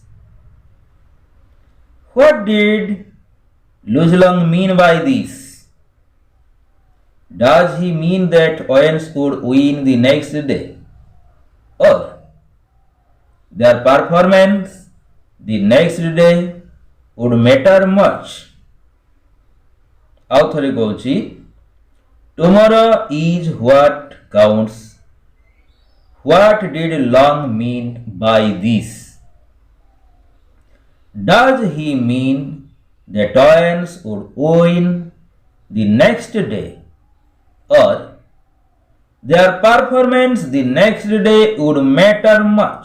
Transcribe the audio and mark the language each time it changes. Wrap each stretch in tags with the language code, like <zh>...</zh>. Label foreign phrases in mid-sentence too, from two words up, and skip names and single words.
<en>What did Luz Long mean by this? Does he mean that Owens would win the next day, or their performance the next day would matter much?</en> <or>ଆଉ ଥରେ କହୁଛି,</or> <en>tomorrow is what counts. What did Long mean by this? Does he mean that Owens would win the next day, or their performance the next day would matter much?</en>